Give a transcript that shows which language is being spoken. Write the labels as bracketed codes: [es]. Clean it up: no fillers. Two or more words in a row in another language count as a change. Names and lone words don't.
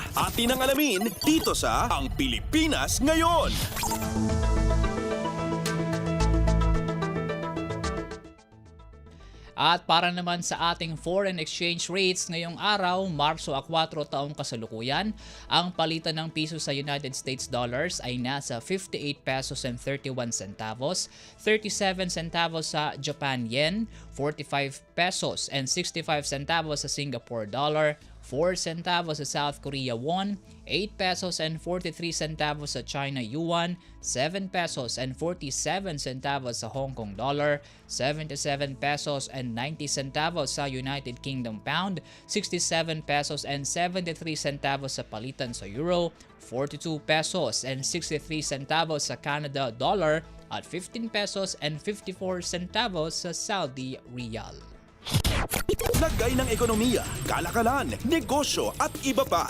[tl] Atin ang alamin dito sa Ang Pilipinas Ngayon. At para naman sa ating [en] foreign exchange rates [tl] ngayong araw, Marso 4 taong kasalukuyan, ang palitan ng piso sa United States dollars ay nasa 58 [en] pesos and 31 centavos, [tl] 37 centavos sa Japan yen, 45 [en] pesos and 65 centavos [tl] sa Singapore dollar, 4 centavos sa South Korea won, 8 [en] pesos and 43 centavos [tl] sa China yuan, 7 [en] pesos and 47 centavos [tl] sa Hong Kong dollar, 77 [en] pesos and 90 centavos [tl] sa United Kingdom pound, 67 [en] pesos and 73 centavos [tl] sa palitan sa euro, 42 [en] pesos and 63 centavos [tl] sa Canada dollar, at 15 [en] pesos and 54 centavos [tl] sa Saudi riyal. Lagay ng ekonomiya, kalakalan, negosyo at iba pa.